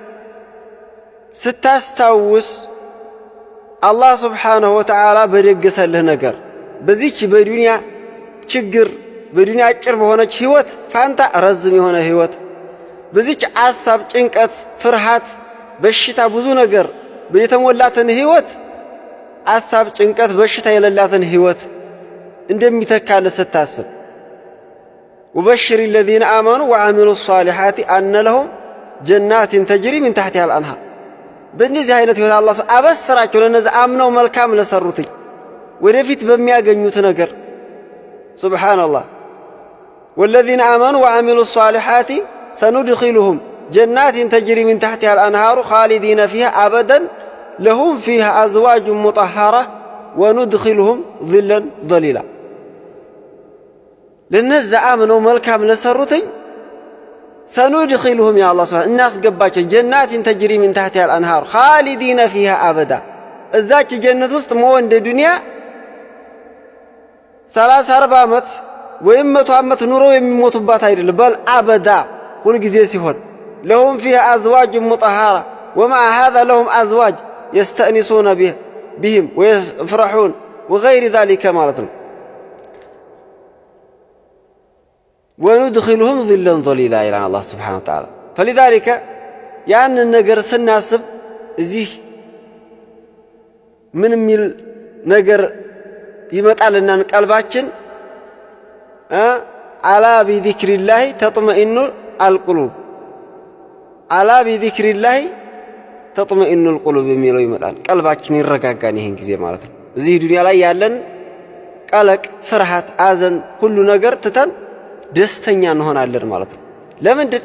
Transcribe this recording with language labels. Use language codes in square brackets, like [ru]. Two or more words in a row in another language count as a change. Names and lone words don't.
[am] ስታስታውስ [ar] الله سبحانه وتعالى [am] በደገሰልህ ነገር በዚች በዱንያ ችግር በዱንያ አጭር በሆነች ህይወት ፋንታ ረዝም የሆነ ህይወት በዚች አሳብ፣ ጭንቀት፣ ፍርሃት፣ በሽታ ብዙ ነገር የተሞላትን ህይወት አሳብ፣ ጭንቀት፣ በሽታ የሌላትን ህይወት እንደሚተካልህ ስታስብ [ar] وبشر الذين آمنوا وعملوا الصالحات أن لهم جنات تجري من تحتها الأنهار። [am] በእነዚህ አይነት ህይወት አላህ አበስራቸው ለነዚህ አምነው መልካም ለሰሩት ወደፊት በሚያገኙት ነገር ሱብሃንአላህ። [ar] والذين آمنوا وعملوا الصالحات سندخلهم جنات تجري من تحتها الأنهار خالدين فيها أبدا لهم فيها أزواج مطهرة وندخلهم ظلا ظليلا። [am] ለነዚህ አምነው መልካም ለሰሩት [ar] سندخلهم يا الله سبحانه الناس [am] قباቸው [ar] جنات تجري من تحتها الأنهار خالدين فيها أبدا። [am] እዛች ጀነት ውስጥ ሞ እንደ ዱንያ 30-40 ዓመት ወይም 100 ዓመት ኑሮ የሚሞቱባት አይደለም። በል አበዳ ሁሉ ጊዜ ሲሆን [ar] لهم فيها أزواج مطهرة ومع هذا لهم أزواج يستأنسون بهم ويفرحون وغير ذلك [am] ማለት ነው። [ar] وندخلهم ظلا ظليلا إلى الله سبحانه وتعالى። فلذلك [am] ያን ነገር ስናስብ እዚህ ምን ሚል ነገር ይመጣልና ቀልባችን [ar] ألا بذكر الله تطمئن القلوب ألا بذكر الله تطمئن القلوب [am] የሚለው ይመጣል። ቀልባችን ይረጋጋል ይሄን ጊዜ ማለት ነው። እዚህ ዱንያ ላይ ያለን ቀለቅ፣ ፍርሃት፣ አዘን ሁሉ ነገር ትተን ደስተኛ እንሆናለን ማለት ነው። ለምንድን?